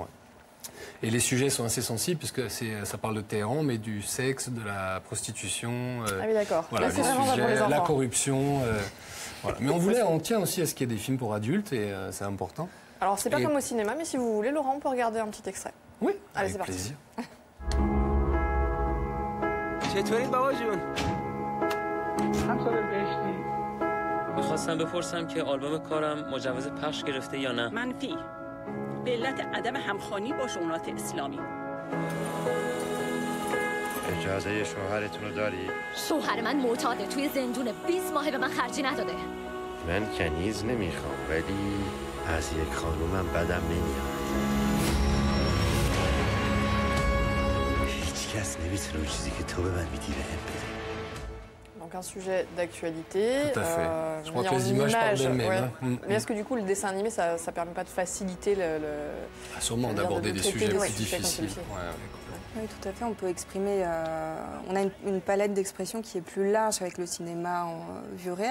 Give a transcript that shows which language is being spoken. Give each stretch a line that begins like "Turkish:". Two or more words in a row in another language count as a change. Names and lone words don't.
French: Et les sujets sont assez sensibles puisque ça parle de Téhéran, mais du sexe, de la prostitution, ah oui, d'accord. Voilà, les sujets, la corruption. Voilà. Mais on tient aussi à ce qu'il y ait des films pour adultes et c'est important. Alors c'est pas comme au cinéma, mais si vous voulez, Laurent, on peut regarder un petit extrait. Oui, allez, c'est parti. Plaisir.
Persian: چطوری بابا جون؟ همسال بهشتی. می‌خواستم بپرسم که آلبوم کارم مجوز پخش گرفته یا نه؟ منفی. به علت عدم همخوانی با شؤونات اسلامی. اجازه شوهرتون رو داری؟ شوهر من معتاده، توی زندون 20 ماه به من خرجی نداده. من کنیز نمیخوام، ولی از یک خانومم بدم نمیاد. هیچ کس نمیتونه اون چیزی که تو به من میدی بهم بده.
French: Donc un sujet d'actualité. Tout à fait. Je crois que les images parlent d'elles-mêmes. Mais est-ce que du coup le dessin animé, ça ne permet pas de faciliter sûrement d'aborder des sujets plus difficiles. Oui, tout à fait. On peut exprimer. On a une palette d'expression qui est plus large avec le cinéma en vue réelle.